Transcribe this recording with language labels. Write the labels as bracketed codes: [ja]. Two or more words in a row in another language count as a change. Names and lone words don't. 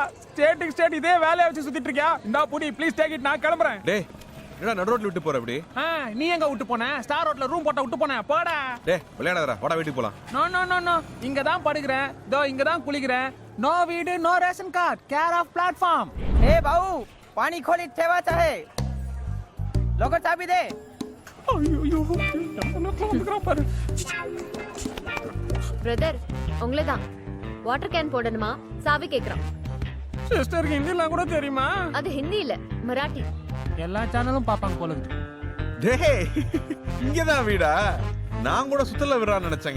[ta] ஸ்டேட்டுக்கு ஸ்டேட் இதே வேலையை வச்சு சுத்திட்டு இருக்கியா? இந்தா புடி [en] please take it, [ta] நான் கிளம்புறேன். டே என்னடா நடு ரோட்ல விட்டு போற அப்படி? நீ எங்க விட்டு போன? ஸ்டார் ரோட்ல ரூம் போட்ட விட்டு போன. போடா. டே விளையாடாதடா, வாடா வீட்டுக்கு போலாம். [en] no no no no, [ta] இங்க தான் படுக்கிறேன், தோ இங்க தான் குளிக்கிறேன். நோ வீடு [en] no ration card, care of platform. [mr] ए भाऊ पाणी खोलीत ठेवायचं आहे लवकर चाबी दे [ta] ஐயோ கிளம்புறான் பாரு. பிரதர் உங்களை தான். [en] water can [ta] போடணுமா? சாவி கேக்குறான். சிஸ்டருக்கு ஹிந்திலாம் கூட தெரியுமா? அது ஹிந்தி இல்ல, மராட்டி. எல்லா சேனலும் பாப்பாங்க போல இருக்கு. டேய் இங்கதான் வீடா? நான் கூட சுத்தல விடுறான்னு நினைச்சேங்க.